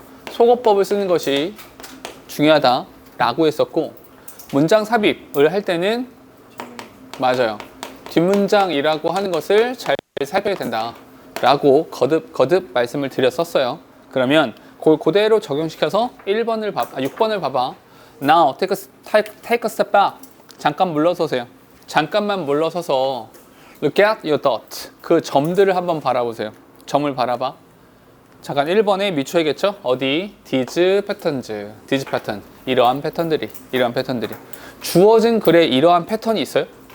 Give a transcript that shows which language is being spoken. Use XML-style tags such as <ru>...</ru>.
<ko>속어법을 쓰는 것이 중요하다 라고 했었고, 문장 삽입을 할 때는 맞아요, 뒷문장이라고 하는 것을 잘 살펴야 된다 라고 거듭 말씀을 드렸었어요. 그러면 그대로 적용시켜서 6번을 봐봐.</ko> <en>Now take a step back.</en> <ko>잠깐 물러서세요. 잠깐만 물러서서</ko> <en>look at your dot.</en> <ko>그 점들을 한번 바라보세요. 점을 바라봐. 잠깐 1번에 미추어겠죠? 어디?</ko> <en>these patterns. these pattern.</en> <ko>이러한 패턴들이. 주어진 글에 이러한 패턴이 있어요?</ko>